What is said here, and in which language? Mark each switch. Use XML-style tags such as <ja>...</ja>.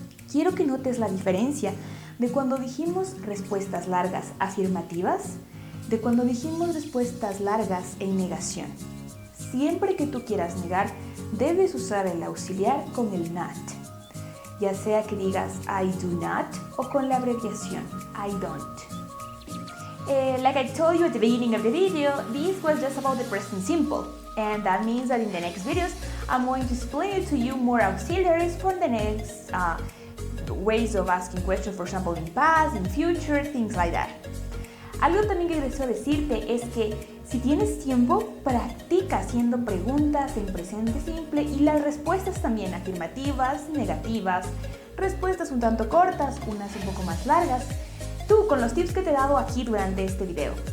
<es>Quiero que notes la diferencia de cuando dijimos respuestas largas afirmativas, de cuando dijimos respuestas largas en negación. Siempre que tú quieras negar, debes usar el auxiliar con el not, ya sea que digas</es> <en>I do not</en> <es>o con la abreviación</es> <en>I don't. Like I told you at the beginning of the video, this was just about the present simple, and that means that in the next videos I'm going to explain to you more auxiliaries for the next ways of asking questions, for example in past, in future, things like that.</en> <es>Algo también que deseo decirte es que si tienes tiempo, practica haciendo preguntas en presente simple y las respuestas también afirmativas, negativas, respuestas un tanto cortas, unas un poco más largas, tú con los tips que te he dado aquí durante este video.</es>